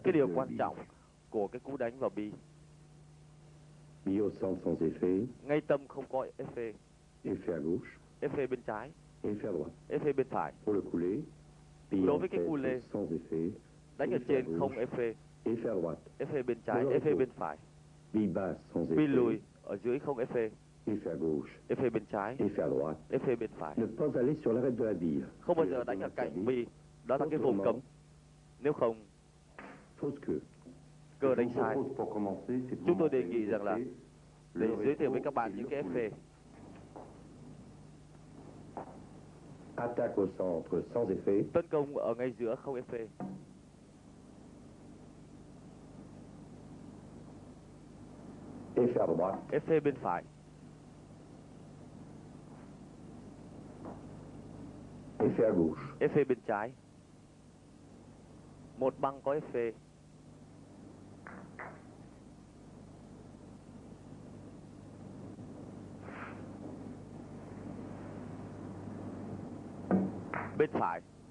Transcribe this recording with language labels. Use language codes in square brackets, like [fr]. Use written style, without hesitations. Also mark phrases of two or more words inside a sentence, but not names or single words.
[vi] quan trọng của cái cú đánh vào bi. [fr] Bi au centre sans effet. [vi] Ngay tâm không có effet. [fr] Effet à gauche. [vi] Effet bên trái. [fr] Effet à droite. [vi] Effet bên phải. [fr] Pour le coulé. Bi [vi] Đối [fr] en [vi] với cái [fr] tête coulé, sans effet. [vi] đánh ở trên không effet. [fr] Effet à droite. [vi] Effet bên trái, effet bên phải. [fr] Bi basse sans [vi] Bi [fr] effet. [vi] lùi ở dưới không effet. [fr] Effet à gauche. [vi] Effet bên trái. [fr] Effet à droite. [vi] Effet bên phải. [fr] Ne pas aller sur l'arête de la bille. [vi] Không bao giờ đánh ở cạnh bi, đó là cái vùng cấm. Nếu không, [fr] fausse queue. [vi] cờ đánh sai. Chúng tôi đề nghị rằng là để giới thiệu với các bạn những cái effet. [fr] Attaque au centre sans effet. [vi] Tấn công ở ngay giữa không effet. [fr] Effet à droite. [vi] Effet bên phải. [fr] Effet à gauche. [vi] Effet bên trái. Một băng có effet. Bên phải.